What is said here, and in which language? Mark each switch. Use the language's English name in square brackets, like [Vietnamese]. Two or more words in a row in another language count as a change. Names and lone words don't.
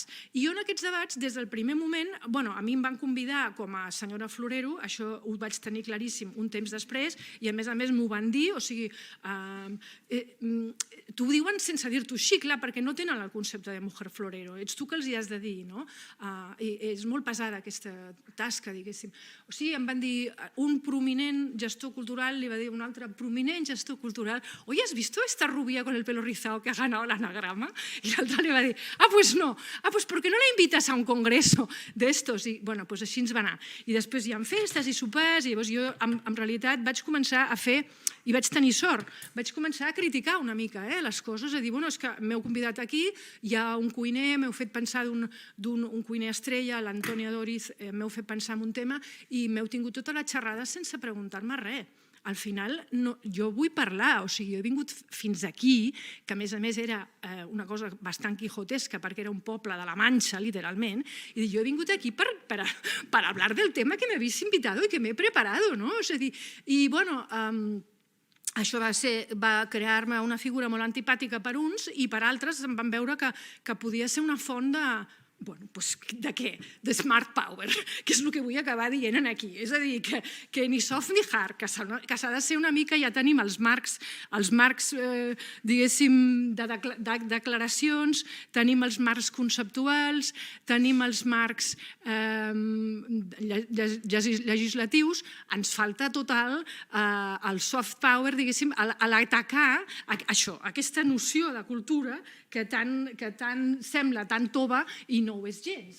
[Catalan] I jo en aquests debats, des del primer moment, a mi em van convidar com a senyora Florero, això ho vaig tenir claríssim un temps després, i a més m'ho van dir, o sigui, t'ho diuen sense dir-t'ho així, clar, perquè no tenen el concepte de [Spanish] mujer florero, [Catalan] ets tu que els hi has de dir, no? És molt pesada aquesta tasca, diguéssim. O sigui, em van dir, un prominent gestor cultural li va dir a un altre prominent gestor cultural, [Spanish] oye, ¿has visto esta rubia con el pelo rizado que ha ganado el anagrama? [Catalan] Y l'altre li va dir, [Spanish] pues no, pues ¿por qué no la invitas a un congreso d'estos? [Catalan] I, pues així ens va anar. I després hi ha festes i sopars, i llavors jo, en realitat, vaig començar a fer, i vaig tenir sort, vaig començar a criticar una mica les coses, a dir, és que m'heu convidat aquí, hi ha un cuiner, m'heu fet pensar d'un cuiner estrella, l'Antònia Doriz, m'heu fet pensar en un tema i m'heu tingut tota la xerrada sense preguntar-me res. Al final, jo vull parlar, o sigui, jo he vingut fins aquí, que a més era una cosa bastant quijotesca, perquè era un poble de la Manxa, literalment, i jo he vingut aquí per [Spanish] hablar del tema que me habéis invitado [Catalan] i que m'he preparado, no? És a dir, i bueno, això va crear-me una figura molt antipàtica per uns i per altres em van veure que podia ser una font de què? De [English] smart power, [Catalan] que és el que vull acabar dient aquí. És a dir, que ni soft ni hard, que s'ha de ser una mica, ja tenim els marcs, diguéssim, de declaracions, tenim els marcs conceptuals, tenim els marcs legislatius, ens falta total el [English] soft power, [Catalan] diguéssim, a l'atacar això, aquesta noció de cultura que tant sembla tan tova i no ho és gens.